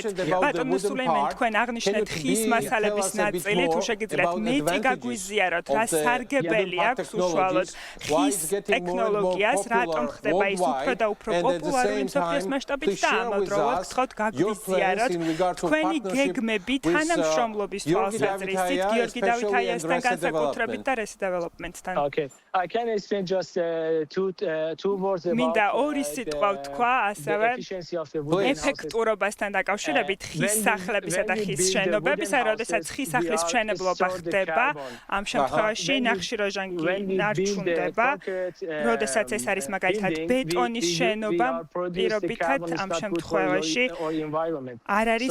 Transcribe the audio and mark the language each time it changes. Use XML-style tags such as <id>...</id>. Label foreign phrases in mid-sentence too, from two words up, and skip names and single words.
<ka>ბატონო სულეიმანი, თქვენ აღნიშნეთ ხის მასალების ნაწილი, თუ შეგიძლიათ მეტი გაგვიზიაროთ, რა სარგებელი აქვს უშუალოდ ხის ტექნოლოგიას, რატომ ხდება ის უფრო და უფრო პოპულარული მსოფლიოს მასშტაბით და ამავდროულად გთხოვთ გაგვიზიაროთ თქვენი გეგმები თანამშრომლობის თვალსაზრისით გიორგი დავითაიასთან განსაკუთრებით და Reset development-თან.</ka> <en>Okay. I can explain just two words about</en> <ka>მინდა ორი სიტყვა ვთქვა, ასევე</ka> <en>efficiency of the wooden houses.</en> <ka>ეფექტურობასთან დაკავშირებით ხის სახლებისა და ხის შენობებისა, როდესაც ხის სახლის მშენებლობა ხდება, ამ შემთხვევაში ნახშირორჟანგი ნარჩუნდება, როდესაც ეს არის მაგალითად ბეტონის შენობა, პირობითად ამ შემთხვევაში არ არის</ka>